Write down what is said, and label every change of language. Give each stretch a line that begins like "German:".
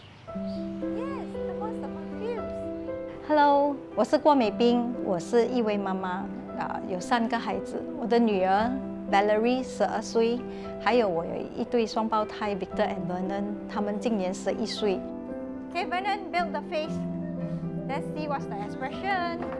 English: Yes, the one's the confused.
Chinese: Hello， 我是郭美冰，我是一位妈妈，有3个孩子。我的女儿 Valerie 12岁，还有我有一对双胞胎 Victor and Vernon， 他们今年11岁。
English: Okay, Vernon, build the face. Let's see what's the expression.